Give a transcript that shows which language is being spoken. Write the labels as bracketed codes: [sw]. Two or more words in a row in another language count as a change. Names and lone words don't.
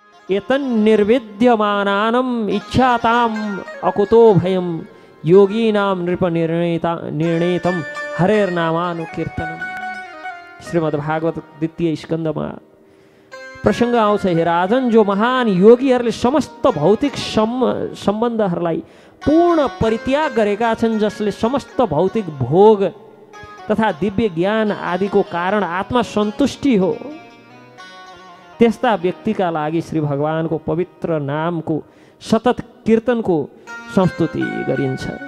[sa] एतन्निर्विद्यमानानम् इच्छाताम् अकुतो भयं योगीनां निर्णेतम हरेर्नामानुकीर्तनम। [ne] श्रीमद्भागवत द्वितीय स्कन्धमा प्रसंग आउँछ, हे राजन, जो महान योगीहरूले समस्त भौतिक सम्बन्धहरूलाई पूर्ण परित्याग गरेका छन्, जसले समस्त भौतिक भोग तथा दिव्य ज्ञान आदिको कारण आत्मा सन्तुष्टि हो, त्यस्ता व्यक्तिका लागि श्री भगवानको पवित्र नामको सतत कीर्तनको संस्तुति गरिन्छ।